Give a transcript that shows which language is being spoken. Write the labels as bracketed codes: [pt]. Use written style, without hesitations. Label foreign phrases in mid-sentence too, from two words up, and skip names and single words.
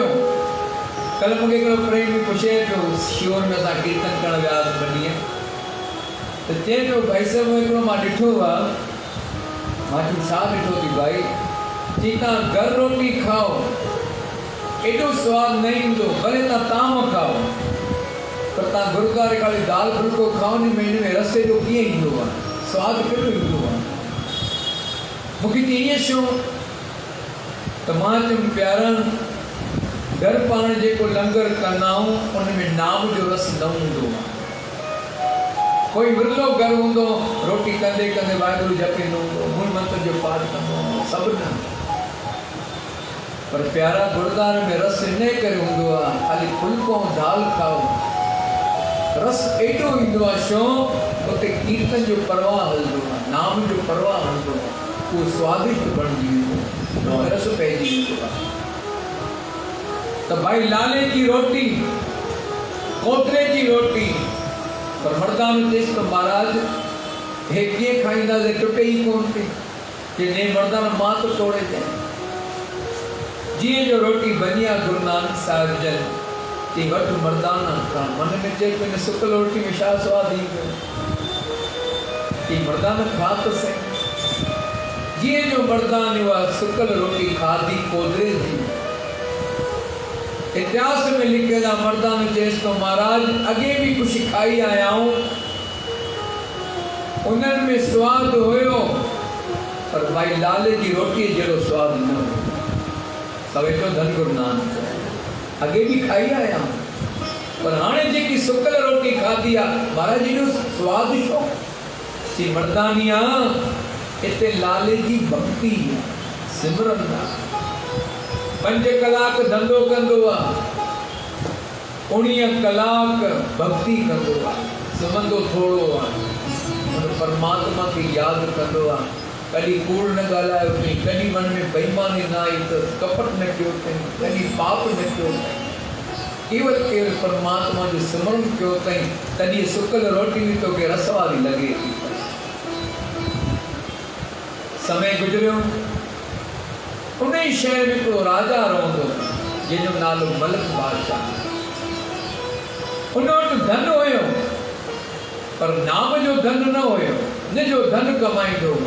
[sd] कल मूंखे हिकिड़ो प्रेमी पुछे पियो, शिवर में असां कीर्तन करणु वियासीं बनीअ, तो चए पियो भाई साहिब हिकिड़ो मां ॾिठो आहे। मां चयो छा ॾिठो थी भाई? जी तव्हां घर रोटी खाओ, एॾो स्वादु न ईंदो, भले तव्हां ताम खाओ, पर तव्हां गुरुद्वारे खाली दाल फुल्को खाओ नी, हिन में रस्ते जो कीअं ईंदो आहे, स्वादु कहिड़ो ईंदो आहे? मूंखे त ईअं छो? त मां चयुमि प्यारा, घर पाण जेको लंगर कंदा आहियूं उन में नाम जो रस न हूंदो आहे। कोई विरलो घर हूंदो, रोटी कंदे कंदे वाहिगुरु जपींदो हूंदो, मूल मंत्र जो पाठ कंदो हूंदो, सभु न। पर प्यारा गुरुद्वारे में रस इन करे हूंदो आहे, खाली फुल्को ऐं दाल खाओ, रस एडो इंदो आहे शौक़ उते कीर्तन जो परवाह हलंदो आहे, नाम जो परवाह हलंदो आहे, उहो स्वादिष्ट बणिजी वेंदो, रस पइजी वेंदो आहे। त भाई लाले जी रोटी, कोतरे जी रोटी, पर मर्दान चएसि त महाराज हे कीअं खाईंदासीं, टुटे ई कोन थी, जे मर्दान मां त तोड़े ॾियां। जीअं जो रोटी बनी आहे गुरु नानक साहिब जन ती वटि मर्दाना खा, मन में चए पियो हिन सुकल रोटी में छा सवादु ई पियो, ती मर्दाना खा त सही। जीअं जो मर्दान उहा सुकल रोटी खाधी कोदरे जी, इतिहास में लिखियल आहे मर्दान चएसि तो महाराज अॻे बि कुझु खाई आया आहियूं, उन्हनि में स्वादु हुयो, पर भाई लाले जी रोटीअ जहिड़ो स्वादु न हुयो। सवेठो धन गुरु नानक अॻे बि खाई आया आहियूं, पर हाणे जेकी सुकल रोटी खाधी आहे महाराज जी जो स्वादु छो, सी मर्दानिया हिते लाले जी भक्ति सिमरन आहे। 5 कलाक धंधो कंदो आहे, 19 कलाक भक्ति कंदो आहे, सुम्हंदो थोड़ो आहे, परमात्मा खे यादि कंदो आहे। कॾहिं कूड़ न ॻाल्हायो अथई, कॾहिं मन में बेईमानी न आई त कपट न कयो अथई, कॾहिं पाप न कयो अथई, केवल केवल परमात्मा जो सिमरन कयो अथई, तॾहिं सुकल रोटी बि तोखे रस वारी लॻे थी। समय गुज़रियो, उन ई शहर में हिकिड़ो राजा रहंदो जंहिंजो नालो मलक बादशाह। उन वटि धन हुयो, पर नाम जो धन न हुयो, न जो धन कमाईंदो हुयो।